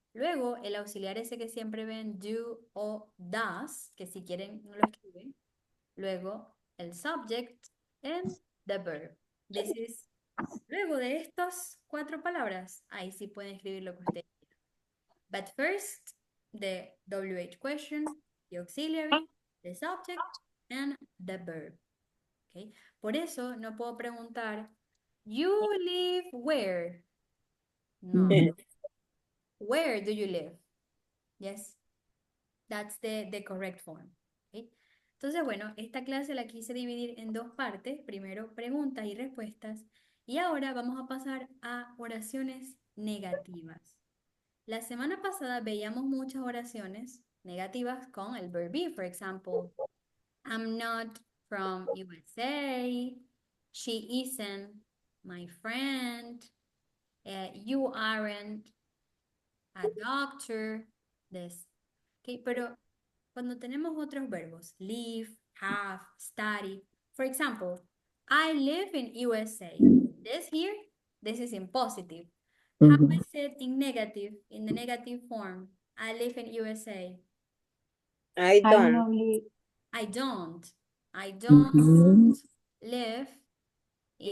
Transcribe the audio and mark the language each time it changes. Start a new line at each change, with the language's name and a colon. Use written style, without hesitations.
Spanish: Luego, el auxiliar ese que siempre ven, do o does, que si quieren no lo escriben. Luego, el
English: subject and the verb. This is,
Spanish: luego de estas 4 palabras, ahí sí pueden escribir lo que ustedes quieran.
English: But first, the WH question, the auxiliary, the subject, and the verb. Okay?
Spanish: Por eso no puedo preguntar,
English: you live where? No. Where do you live? Yes. That's the correct form. Okay?
Spanish: Entonces, bueno, esta clase la quise dividir en 2 partes. Primero, preguntas y respuestas. Y ahora vamos a pasar a oraciones negativas. La semana pasada veíamos muchas oraciones negativas con el verb be.
English: For example, I'm not from USA. She isn't my friend. You aren't a doctor. This.
Spanish: Okay, pero cuando tenemos otros verbos, live, have, study.
English: For example, I live in USA. This here, this is in positive. How I said in negative, in the negative form, I live in USA. I I don't. know live. I don't. I don't live in